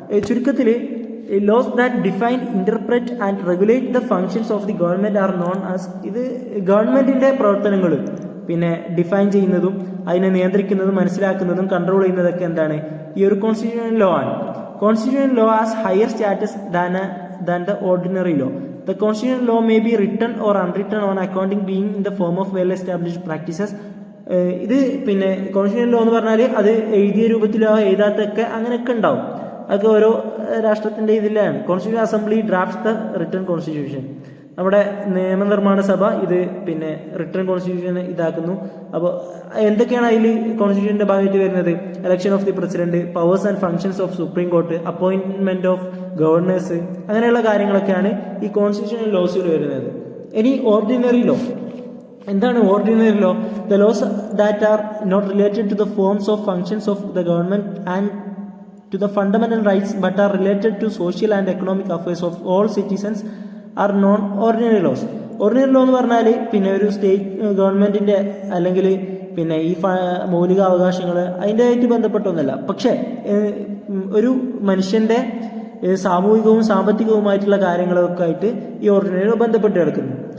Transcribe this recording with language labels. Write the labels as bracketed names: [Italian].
[English] ചുരുക്കത്തിൽ laws that define, interpret and regulate the functions of the government are known as. [Malayalam] ഇത് ഗവൺമെന്റിന്റെ പ്രവർത്തനങ്ങൾ പിന്നെ ഡിഫൈൻ ചെയ്യുന്നതും അതിനെ നിയന്ത്രിക്കുന്നതും മനസ്സിലാക്കുന്നതും കൺട്രോൾ ചെയ്യുന്നതൊക്കെ എന്താണ്, ഈ ഒരു കോൺസ്റ്റിറ്റ്യൂഷൻ ലോ ആണ്. [English] Constitution law has higher status than the ordinary law. The constitutional law may be written or unwritten on accounting being in the form of well established practices. [Malayalam] ഇത് പിന്നെ constitution law എന്ന് പറഞ്ഞാൽ അത് എഴുതിയ രൂപത്തിലോ എഴുതാത്തൊക്കെ അങ്ങനെയൊക്കെ ഉണ്ടാവും, അതൊക്കെ ഓരോ രാഷ്ട്രത്തിന്റെ ഇതിലാണ്. [English] Constitution assembly drafts the written constitution. [Malayalam] നമ്മുടെ നിയമനിർമ്മാണ സഭ ഇത് പിന്നെ റിട്ടൺ കോൺസ്റ്റിറ്റ്യൂഷൻ ഇതാക്കുന്നു. അപ്പോൾ എന്തൊക്കെയാണ് അതിൽ കോൺസ്റ്റിറ്റ്യൂഷന്റെ ഭാഗമായിട്ട് വരുന്നത്? [English] election of the president, powers and functions of supreme court, appointment of governors, [Malayalam] അങ്ങനെയുള്ള കാര്യങ്ങളൊക്കെയാണ് ഈ കോൺസ്റ്റിറ്റ്യൂഷണൽ ലോസിൽ വരുന്നത്. ഇനി ഓർഡിനറി ലോ എന്താണ്? [English] Ordinary law, the laws that are not related to the forms of functions of the government and to the fundamental rights but are related to social and economic affairs of all citizens are non ordinary laws. [Malayalam] Ordinary law എന്ന് പറഞ്ഞാൽ പിന്നെ ഒരു state ഗവൺമെന്റിന്റെ അല്ലെങ്കിൽ പിന്നെ ഈ മൗലിക അവകാശങ്ങൾ അതിൻ്റെ ആയിട്ട് ബന്ധപ്പെട്ടൊന്നുമല്ല, പക്ഷേ ഒരു മനുഷ്യന്റെ സാമൂഹികവും സാമ്പത്തികവുമായിട്ടുള്ള കാര്യങ്ങളൊക്കെ ആയിട്ട് ഈ ഓർഡിനറി ലോ ബന്ധപ്പെട്ട് കിടക്കുന്നു.